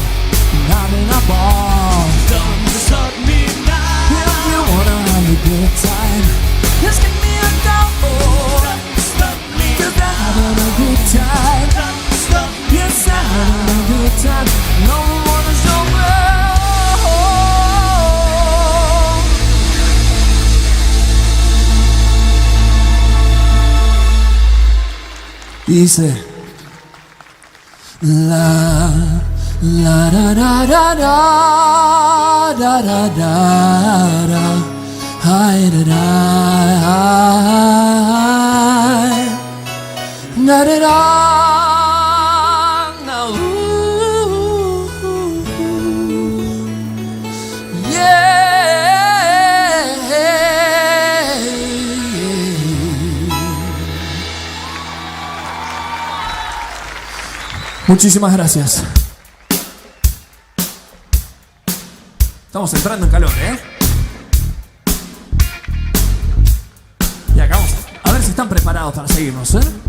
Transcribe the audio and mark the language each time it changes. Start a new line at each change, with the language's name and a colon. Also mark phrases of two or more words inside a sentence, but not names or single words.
English: I'm having a ball. Don't stop me now. If you wanna have a good time, just give me a go. Don't stop me. 'Cause I'm having a good time. Don't stop me. Yes, I'm having a good time. No one wanna stop me. Dice la la da da da da da da da da hi da da da da da na
Spanish: Muchísimas gracias. Estamos entrando en calor, ¿eh? Y acá vamos a ver si están preparados para seguirnos, ¿eh?